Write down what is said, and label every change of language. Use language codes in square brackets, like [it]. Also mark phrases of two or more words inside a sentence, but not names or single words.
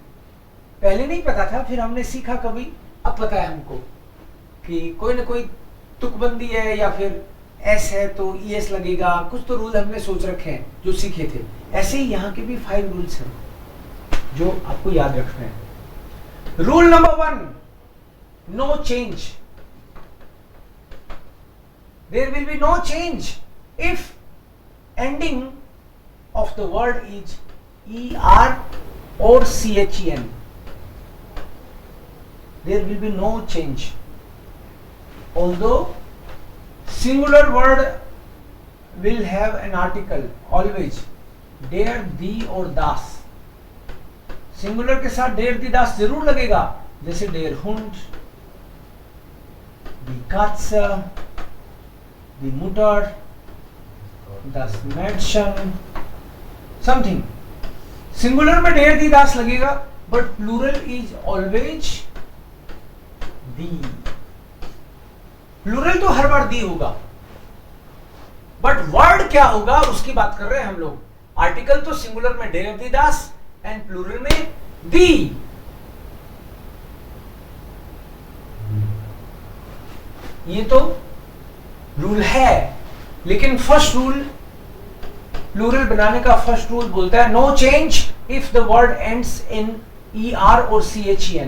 [hi] पहले नहीं पता था, फिर हमने सीखा कभी, अब पता है हमको कि कोई ना कोई तुकबंदी है या फिर एस है तो ई एस लगेगा। कुछ तो रूल हमने सोच रखे हैं जो सीखे थे। ऐसे ही यहाँ के भी 5 रूल्स हैं जो आपको याद रखना है। [en] Rule number 1, no change. There will be no change if ending of the word is er or chen. There will be no change. Although singular word will have an article always, [de] der, die or das. [hi] Singular के साथ [de] der, die, das [hi] जरूर लगेगा, जैसे [de] der Hund, die Katze, die Mutter, das Mädchen, [en] something. [hi] सिंगुलर में [de] der, die, das [hi] लगेगा, [en] but plural is always die. [hi] प्लूरल तो हर बार दी होगा, बट वर्ड क्या होगा उसकी बात कर रहे हैं हम लोग। आर्टिकल तो सिंगुलर में [de] der, die, das [hi] एंड प्लूरल में die. ये तो रूल है, लेकिन [en] first rule, [hi] प्लूरल बनाने का [en] first rule [hi] बोलता है [en] no change if the word ends in er [hi] और chen.